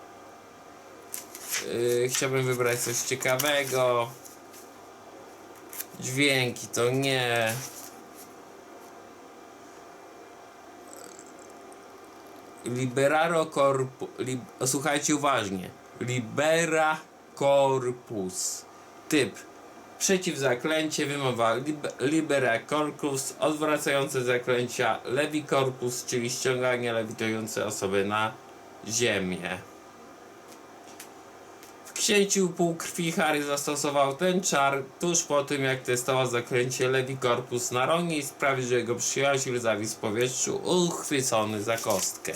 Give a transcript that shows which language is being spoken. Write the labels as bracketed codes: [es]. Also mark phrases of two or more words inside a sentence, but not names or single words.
[pl] Chciałbym wybrać coś ciekawego. Dźwięki to nie. Słuchajcie uważnie. [la] Libera corpus. [pl] Typ przeciwzaklęcie, wymowa [la] libera corpus, [pl] odwracające zaklęcia [la] levi corpus, [pl] czyli ściąganie lewitujące osoby na ziemię. W księciu półkrwi Harry zastosował ten czar tuż po tym, jak testował zaklęcie [la] Levi Corpus [pl] na Ronie i sprawił, że jego przyjaciel zawisł w powietrzu uchwycony za kostkę.